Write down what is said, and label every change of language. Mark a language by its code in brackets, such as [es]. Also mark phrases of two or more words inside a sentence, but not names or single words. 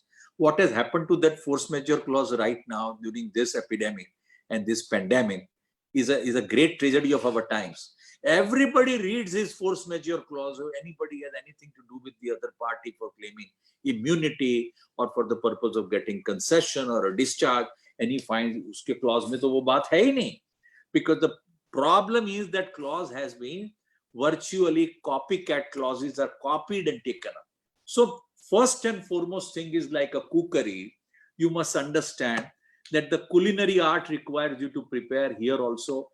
[en] What has happened to that force majeure clause right now during this epidemic and this pandemic is a great tragedy of our times. Everybody reads his force majeure clause, or anybody has anything to do with the other party for claiming immunity or for the purpose of getting concession or a discharge, and he finds [hi] उसके clause में तो वो बात है ही नहीं. [en] Because the problem is that clause has been virtually copycat clauses are copied and taken up. So first and foremost thing is like a cookery. You must understand that the culinary art requires you to prepare here also.